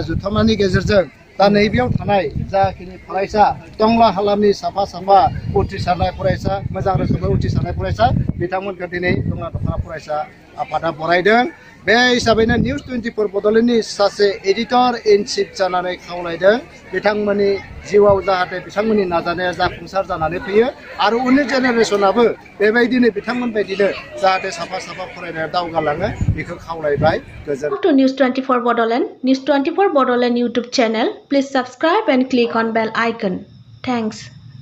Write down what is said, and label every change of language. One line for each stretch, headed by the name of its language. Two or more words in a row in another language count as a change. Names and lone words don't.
Bodo: जुथुमानि गेजेरजों दा नैबेयाव थानाय जाखिनि फरायसा टंला हालामनि साफा साफा उथ्रिसारनाय फरायसा मोजां रोखोमै उथ्रिसारनाय फरायसा बिथांमोनखौ दिनै टंला दख'रा फरायसा आफादा बरायदों बे हिसाबैनो निउस 24 बड'लेण्डनि सासे
English: editor in chief
Bodo: जानानै खावलायदों बिथांमोननि जिउआव जाहाथे बिथांमोननि नाजानाया जाफुंसार जानानै फैयो आरो उननि जेनेरेसनाबो बेबायदिनो बिथांमोन बायदिनो जाहाथे साफा साफा फरायनायाव दावगालाङो बेखौ खावलायबाय गोजोन
English: To News 24 Bodoland, News 24 Bodoland YouTube channel, please subscribe and click on bell icon. Thanks.